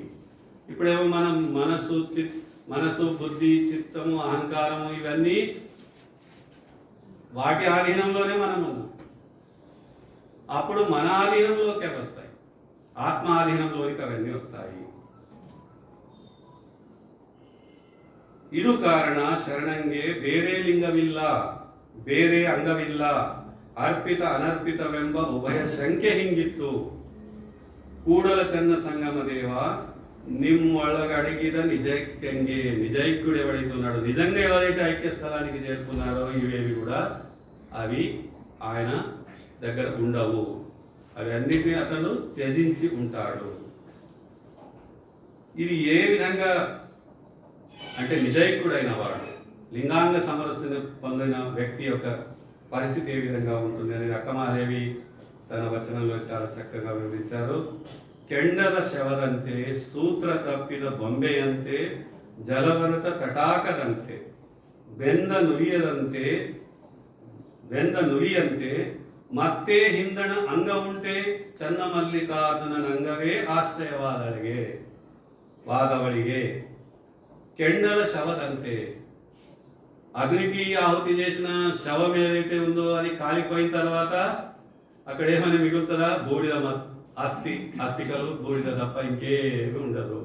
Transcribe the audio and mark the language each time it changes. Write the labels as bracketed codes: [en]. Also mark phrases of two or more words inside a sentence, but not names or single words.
[te] ఇప్పుడేమో మనం మనసు బుద్ధి చిత్తము అహంకారము ఇవన్నీ వాటి ఆధీనంలోనే మనం ఉన్నాం. అప్పుడు మన ఆధీనంలోకి అవి వస్తాయి, ఆత్మ ఆధీనంలోనికి అవన్నీ వస్తాయి. [kn] ಇದು ಕಾರಣ ಶರಣಂಗೆ ಬೇರೆ ಲಿಂಗವಿಲ್ಲ, ಬೇರೆ ಅಂಗವಿಲ್ಲ, ಅರ್ಪಿತ ಅನರ್ಪಿತವೆಂಬ ಉಭಯ ಶಂಕೆ ಹಿಂಗಿತ್ತು. [te] ಕೂಡಲ ಚನ್ನ ಸಂಗಮ ದೇವ [kn] ನಿಮ್ಮೊಳಗಡಗಿದ ನಿಜೈಕ್ಯಂಗೆ, [te] నిజైక్యుడు ఎవడైతే ఉన్నాడో, నిజంగా ఎవరైతే ఐక్య స్థలానికి చేరుకున్నారో ఇవేవి కూడా అవి ఆయన దగ్గర ఉండవు. అవి అన్నిటినీ అతను త్యజించి ఉంటాడు. ఇది ఏ విధంగా అంటే నిజైక్యుడైన వాడు, లింగాంగ సమరస్యత పొందిన వ్యక్తి యొక్క పరిస్థితి ఏ విధంగా ఉంటుంది అనేది అక్కమాదేవి తన వచనంలో చాలా చక్కగా వివరించారు. [kn] ಕೆಂಡದ ಶವದಂತೆ, ಸೂತ್ರ ತಪ್ಪಿದ ಬೊಂಬೆಯಂತೆ, ಜಲಭರತ ತಟಾಕದಂತೆ, ಬೆಂದ ನುಲಿಯಂತೆ, ಮತ್ತೆ ಹಿಂದಣ ಅಂಗ ಉಂಟೆ, ಚನ್ನಮಲ್ಲಿಕಾರ್ಜುನನಂಗವೇ వాదవళిగే. ಕೆಂಡದ ಶವದಂತೆ, [te] అగ్నికి ఆహుతి చేసిన శవం ఏదైతే ఉందో అది కాలిపోయిన తర్వాత అక్కడ ఏమైనా మిగులుతుందా? బూడిద అస్థికలు, బూడిద తప్ప ఇంకేమీ ఉండదు.